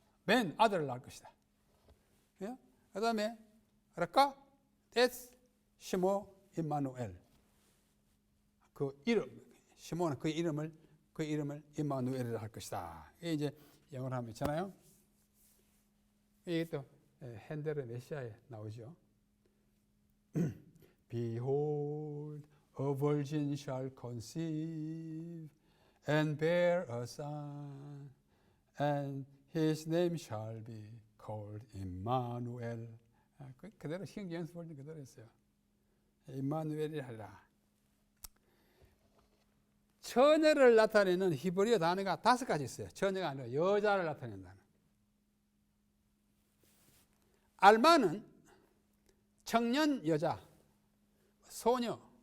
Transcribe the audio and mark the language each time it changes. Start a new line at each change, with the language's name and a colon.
Korean: 맨 아들을 낳을 것이다. 그 다음에 라카 에스 시모 임마누엘 그 이름 시모는 그 이름을 임마누엘이라 할 것이다. 이게 이제 영어로 하면 있잖아요. 이게 또 핸델의 메시아에 나오죠.
English: Behold, a virgin shall conceive and bear a son, and his name shall be called Emmanuel.
Korean: 그대로 신경 연습을 그대로 했어요. 임마누엘이 하리라. 처녀를 나타내는 히브리어 단어가 5가지 있어요. 처녀가 아니라 여자를 나타내는 단어. 알마는 청년 여자, 소녀.